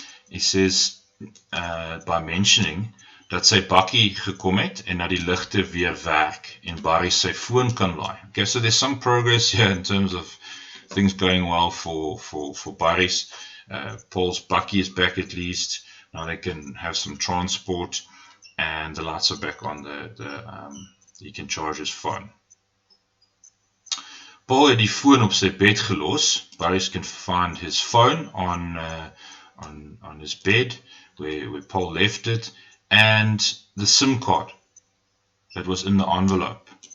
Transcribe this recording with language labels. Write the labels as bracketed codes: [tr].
[en] He says, by mentioning [af] dat sy bakkie gekom het en dat die ligte weer werk en Barry sy foon kan laai. [en] Okay, so there's some progress here in terms of things going well for Barry's. Paul's bakkie is back at least. Now they can have some transport and the lights are back on. He can charge his phone. [af] Paul het die foon op sy bed gelos. [en] Barry can find his phone on his bed where Paul left it, and the SIM card that was in the envelope.